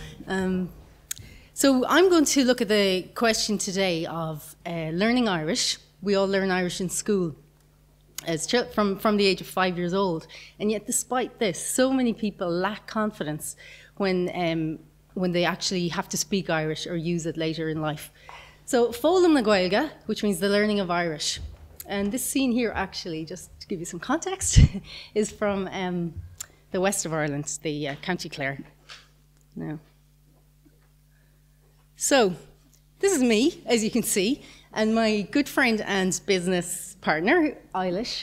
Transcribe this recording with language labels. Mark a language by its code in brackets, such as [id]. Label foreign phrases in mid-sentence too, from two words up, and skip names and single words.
[en] So I'm going to look at the question today of learning Irish. We all learn Irish in school as from the age of 5 years old, and yet despite this, so many people lack confidence when they actually have to speak Irish or use it later in life. [ga] So fólam na Gaeilge, [en] which means the learning of Irish. And this scene here, actually, just to give you some context, is from the west of Ireland, the County Clare. Now, so this is me, as you can see, and my good friend and business partner, Eilish.